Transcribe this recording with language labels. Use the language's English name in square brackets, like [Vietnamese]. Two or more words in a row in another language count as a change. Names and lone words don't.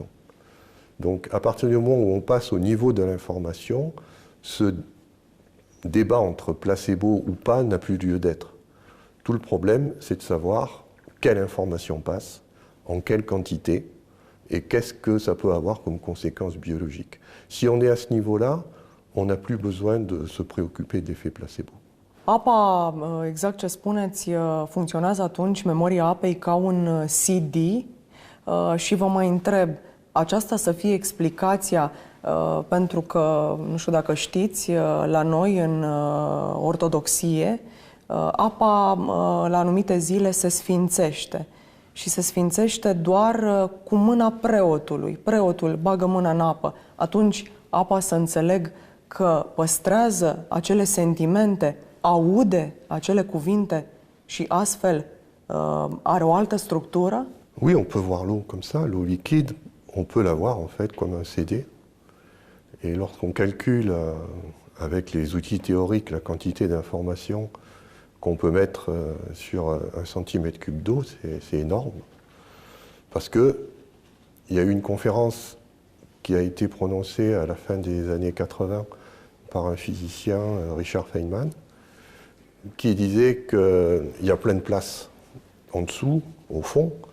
[French] Donc à partir du moment où on passe au niveau de l'information, ce débat entre placebo ou pas n'a plus lieu d'être. Tout le problème, c'est de savoir quelle information passe, en quelle quantité, et qu'est-ce que ça peut avoir comme conséquence biologique. Si on est à ce niveau-là, on n'a plus besoin de se préoccuper d'effet placebo. [Romanian] Apa, exact ce spuneți, funcționează atunci, memoria apei, ca un CD și vă mai întreb, aceasta să fie explicația, pentru că, nu știu dacă știți, la noi în ortodoxie, apa la anumite zile se sfințește. Și se sfințește doar cu mâna preotului. Preotul bagă mâna în apă. Atunci apa, să înțeleg, că păstrează acele sentimente, aude acele cuvinte și astfel are o altă structură? [French] Oui, on peut voir l'eau comme ça, l'eau liquide, on peut la voir en fait comme un CD. Et lorsqu'on calcule avec les outils théoriques la quantité d'informations qu'on peut mettre sur un centimètre cube d'eau, c'est énorme. Parce qu'il y a eu une conférence qui a été prononcée à la fin des années 80 par un physicien, Richard Feynman, qui disait qu'il y a plein de place en dessous, au fond.